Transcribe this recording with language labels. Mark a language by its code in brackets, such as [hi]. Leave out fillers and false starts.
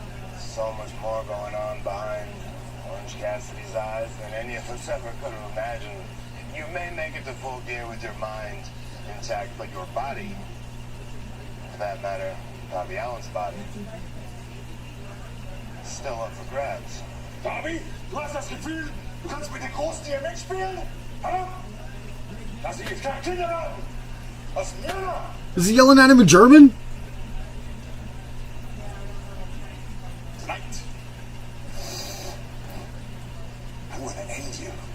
[en] There's so much more going on behind Orange Cassidy's eyes than any of us ever could have imagined. You may make it to Full Gear with your mind intact, but your body, for that matter, Darby Allin's body, is still up for grabs. [de] Darby, du hast das Gefühl, du kannst mit den Großen hier mitspielen? Hä? Lass dich jetzt keine Kinder haben! Was Männer? [en] Is he yelling at him in German? Tonight, I'm gonna end you.